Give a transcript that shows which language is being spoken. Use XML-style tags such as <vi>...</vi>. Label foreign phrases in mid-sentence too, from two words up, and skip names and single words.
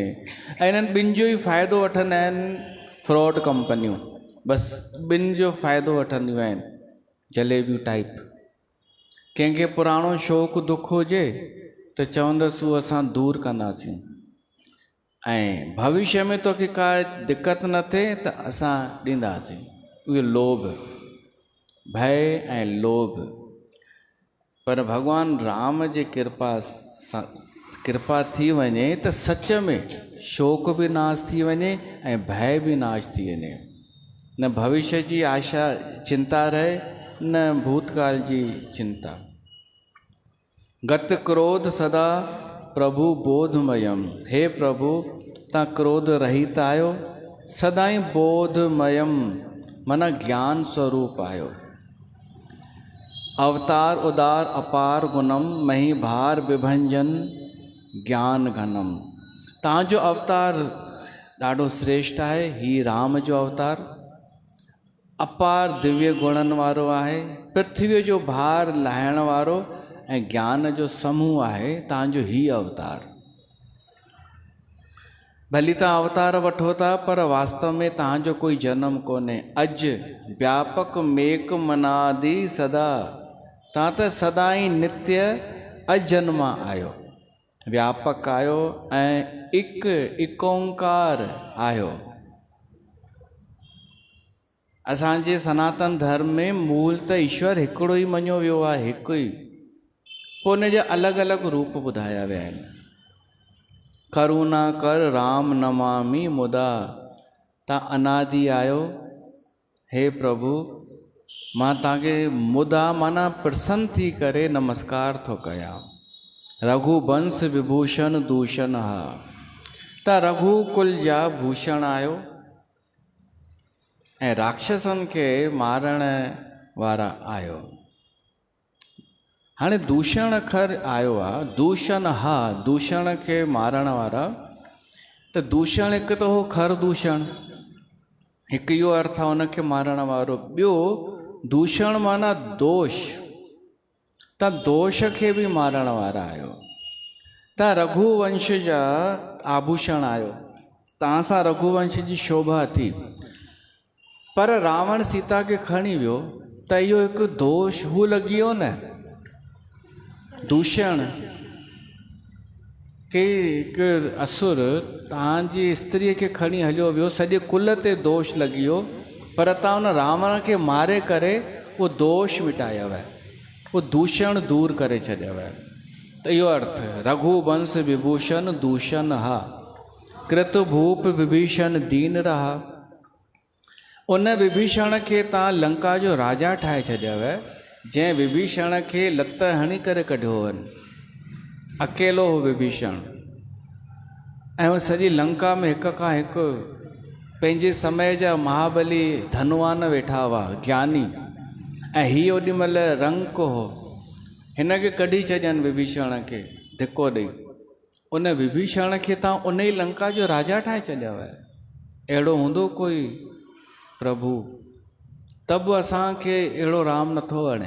<sd>ऐं इन्हनि ॿिनि जो ई फ़ाइदो वठंदा आहिनि फ्रॉड कंपनियूं, बसि ॿिनि जो फ़ाइदो वठंदियूं आहिनि, जलेबियूं टाइप। कंहिंखे पुराणो शौक़ु दुख हुजे त चवंदसि उहो असां दूरि कंदासीं, ऐं भविष्य में तोखे का दिक़त न थिए त असां ॾींदासीं। उहे लोभ, भय ऐं लोभ। पर भॻवानु राम जे कृपा थी वञे त सच में शोक बि नाश थी वञे ऐं भय बि नाश थी वञे। न भविष्य जी आशा चिंता रहे, न भूतकाल जी चिंता।</sd> <awa>गत क्रोध सदा प्रभु बोधमयम।</awa> <sd>हे प्रभु ता क्रोध रहित आयो, सदाई बोधमयम मना ज्ञान स्वरूप आयो।</sd> <awa>अवतार उदार अपार गुणम, मही भार विभंजन ज्ञान घनम।</awa> <sd>तव्हांजो अवतार ॾाढो श्रेष्ठ आहे। ही राम जो अवतार अपार दिव्य गुणन वारो आहे, पृथ्वी जो भार लाहिण वारो ऐं ज्ञान जो समूह आहे तव्हांजो ही अवतार। भली तव्हां अवतार वठो था, पर वास्तव में तव्हांजो कोई जन्म कोन्हे।</sd> <awa>अज व्यापक मेक मनादि सदा,</awa> <sd>तव्हां त सदाई नित्य अजन्मा आहियो। व्यापक आहियो ऐं एक ओंकार आहियो। असांजे सनातन धर्म में मूल त ईश्वर हिकिड़ो ई मञियो वियो आहे, हिकु ई। पोइ उन जा अलॻि अलॻि रूप ॿुधाया विया आहिनि।</sd> <awa>करुणा कर राम नमामि मुदा,</awa> <sd>तव्हां अनादि आहियो। हे प्रभु मां तव्हांखे मुदा माना प्रसन्न थी करे नमस्कार थो कयां।</sd> <awa>रघुवंश विभूषण दूषण हा,</awa> <sd>तव्हां रघुकुल जा भूषण आहियो ऐं राक्षसनि खे मारण वारा आहियो। हाणे दूषण अखर आयो आहे,</sd> <awa>दूषण हा,</awa> <sd>दूषण खे मारण वारा। त दूषण हिकु त हो खर दूषण, हिकु इहो अर्थ आहे हुनखे मारण वारो। ॿियो दूषण माना दोष, तव्हां दोष खे बि मारण वारा आहियो। तव्हां रघुवंश जा आभूषण आहियो, तव्हां सां रघुवंश जी शोभा थी। पर रावण सीता खे खणी वियो त इहो हिकु दोष हू लॻी वियो न। दूषण के हिकु असुर तव्हांजी स्त्रीअ खे खणी हलियो वियो, सॼे कुल ते दोष लॻी वियो, पर तव्हां हुन रावण खे मारे करे उहो दोष मिटायव, उहो दूषण दूर करे छॾियव। त इहो अर्थ</sd> <awa>रघुवंश विभूषण दूषण हा, कृत भूप विभीषण दीन रहा।</awa> <sd>उन विभीषण खे तव्हां लंका जो राजा ठाहे छॾियव, जंहिं विभीषण खे लत हणी करे कढियो हुअनि। अकेलो हो विभीषण, ऐं उहो सॼी लंका में हिक खां हिकु पंहिंजे समय जा महाबली धनवान वेठा हुआ, ज्ञानी, ऐं हीअ ओॾी महिल रंक हो। हिन खे कढी छॾियनि विभीषण खे धिको ॾेई। उन विभीषण खे तव्हां उन ई लंका जो राजा ठाहे छॾियव। अहिड़ो हूंदो कोई प्रभु? त बि असांखे अहिड़ो राम नथो वणे।</sd>